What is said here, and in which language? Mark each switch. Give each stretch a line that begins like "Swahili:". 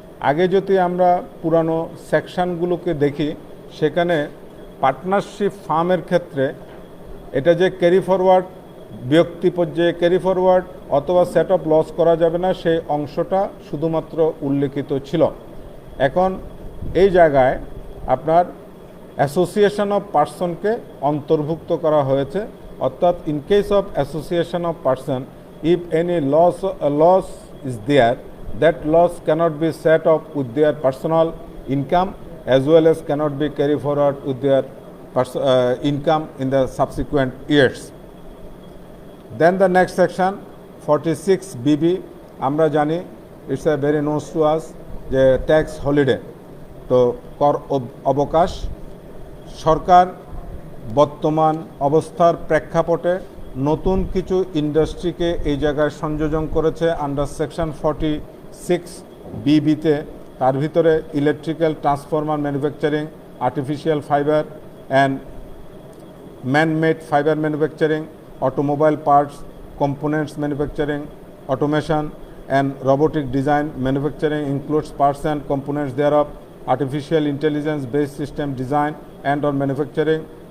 Bangla: আগে যদি আমরা পুরানো সেকশনগুলোকে দেখি, সেখানে পার্টনারশিপ ফার্মের ক্ষেত্রে এটা যে ক্যারি ফরওয়ার্ড ব্যক্তি পর্যায়ে ক্যারি ফরওয়ার্ড অথবা সেট অফ লস করা যাবে না, সেই অংশটা শুধুমাত্র উল্লেখিত ছিল। এখন এই জায়গায় আপনার অ্যাসোসিয়েশন অফ পার্সনকে অন্তর্ভুক্ত করা হয়েছে, অর্থাৎ
English: In case of association of person, if any loss is there, that loss cannot be set off with their personal income as well as cannot be carried forward with their income in the subsequent years. Then the next section 46BB,
Bangla: আমরা জানি
English: it's a very known to us যে tax holiday.
Bangla: তো কর অবকাশ সরকার বর্তমান অবস্থার প্রেক্ষাপটে নতুন কিছু ইন্ডাস্ট্রিকে এই জায়গায় সংযোজন করেছে আন্ডার সেকশন 46BB-তে। তার ভিতরে
English: electrical transformer manufacturing, artificial fibre and man made fibre manufacturing, automobile parts components manufacturing, automation and robotic design manufacturing includes parts and components thereof, artificial intelligence based system design and or manufacturing,